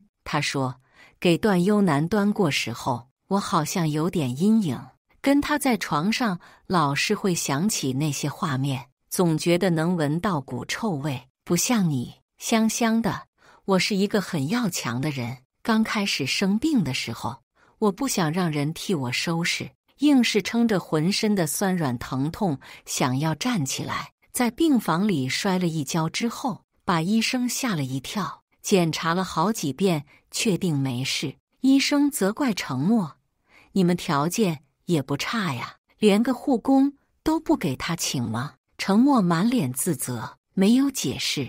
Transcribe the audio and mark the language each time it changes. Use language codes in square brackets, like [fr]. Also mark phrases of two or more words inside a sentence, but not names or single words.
[zh] 他說，給段優男端過時候，我好像有點陰影，跟他在床上老是會想起那些畫面，總覺得能聞到股臭味，不像你，香香的。我是一個很要強的人，剛開始生病的時候，我不想讓人替我收拾，硬是撐着渾身的酸軟疼痛，想要站起來。在病房裡摔了一跤之後，把醫生嚇了一跳，檢查了好幾遍，確定沒事。醫生責怪程默：“你們條件也不差呀，連個護工都不給他請嗎？” 程默滿臉自責，沒有解釋。